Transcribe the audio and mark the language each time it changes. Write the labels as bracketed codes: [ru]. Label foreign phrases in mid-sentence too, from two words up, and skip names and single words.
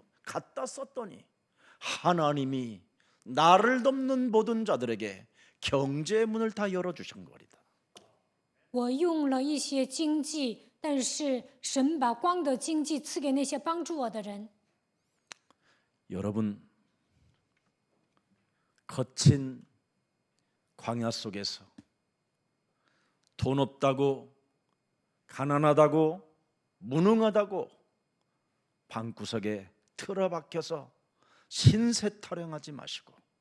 [ko] 갖다 썼더니 하나님이 나를 돕는 모든 자들에게 경제의 문을 다 열어주신 거리다. [zh] 我用了一些经济，但是神把光的经济赐给那些帮助我的人。 [ko] 여러분 거친 광야 속에서 돈 없다고 가난하다고 무능하다고 방구석에 틀어박혀서 신세 타령하지 마시고